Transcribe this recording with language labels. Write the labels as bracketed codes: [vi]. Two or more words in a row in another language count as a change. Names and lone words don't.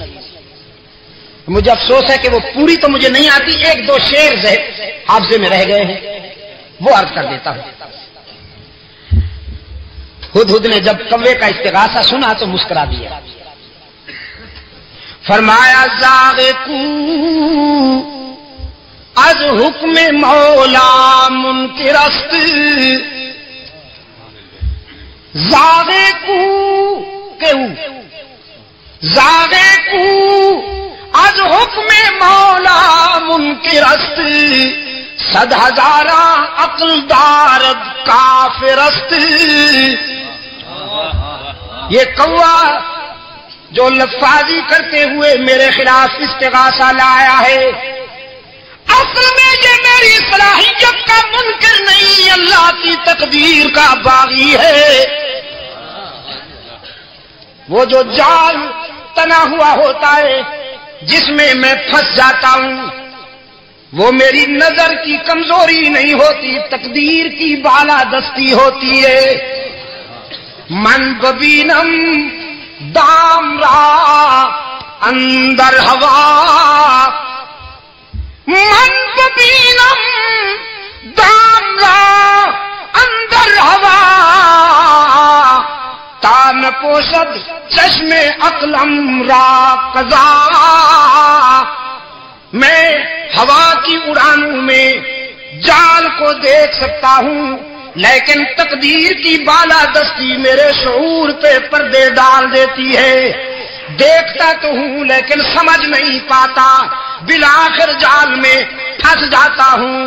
[ur] مجھے افسوس ہے کہ وہ پوری تو مجھے نہیں آتی، ایک دو شعر حافظے میں رہ گئے ہیں، وہ عرض کر دیتا ہوں. ہدہد نے جب کوے کا استغاثہ سنا تو مسکرا دیا. [fa] فرمایا زاغ کو از حکم مولا منکرست، زاغ کو از حکم مولا منکرست، صد ہزاراں عقل دارد کافرست. [ur] یہ کوا جو لفاظی کرتے ہوئے میرے خلاف استغاثہ لایا ہے، اصل میں یہ میری صلاحیت کا منکر نہیں، اللہ کی تقدیر کا باغی ہے. وہ جو جال تنا ہوا ہوتا ہے جس میں میں پھنس جاتا ہوں، وہ میری نظر کی کمزوری نہیں ہوتی، تقدیر کی بالادستی ہوتی ہے. [fa] من ببینم دام را اندر ہوا، من ببینم دام را اندر ہوا، تان پوشد چشم عقلم را قضا. [ur] میں ہوا کی اڑانوں میں جال کو دیکھ سکتا ہوں، لیکن تقدیر کی بالادستی میرے شعور پہ پردے ڈال دیتی ہے. دیکھتا تو ہوں لیکن سمجھ نہیں پاتا، بالآخر جال میں پھنس جاتا ہوں.